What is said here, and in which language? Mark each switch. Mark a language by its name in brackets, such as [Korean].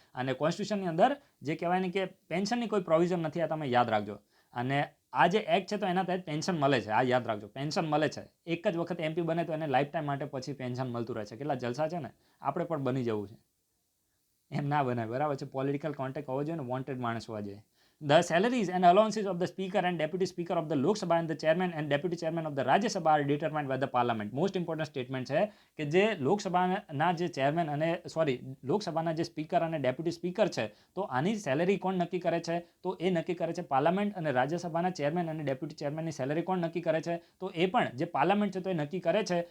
[Gujarati] અને કોન્સ્ટિટ્યુશનની અંદર જે કહેવાય ને કે પેન્શનની કોઈ પ્રોવિઝન નથી, આ તમે યાદ રાખજો. અને આ જે એક્ટ છે તો એના તહેત પેન્શન મળે છે, આ યાદ રાખજો, પેન્શન મળે છે. એક જ વખત એમપી બને તો એને લાઈફ ટાઈમ માટે પછી પેન્શન મળતું રહે છે. કેટલા જલસા છે ને, આપણે પણ બની જવું છે. એમ ના બનાય, બરાબર છે? પોલિટિકલ કોન્ટેક્ટ હોવો જોઈએ ને, વોન્ટેડ માણસ હોવા જોઈએ. [English] The salaries and allowances of the speaker and deputy speaker of the Lok Sabha and the chairman and deputy chairman of the Rajya Sabha are determined by the parliament. Most important statement [Gujarati] છે કે જે લોકસભાના જે chairman અને લોકસભાના જે speaker અને deputy speaker છે તો આની સેલેરી કોણ નક્કી કરે છે, તો એ નક્કી કરે છે પાર્લામેન્ટ. અને રાજ્યસભાના ચેરમેન અને ડેપ્યુટી ચેરમેનની સેલેરી કોણ નક્કી કરે છે, તો એ પણ જે પાર્લામેન્ટ છે તો એ નક્કી કરે છે.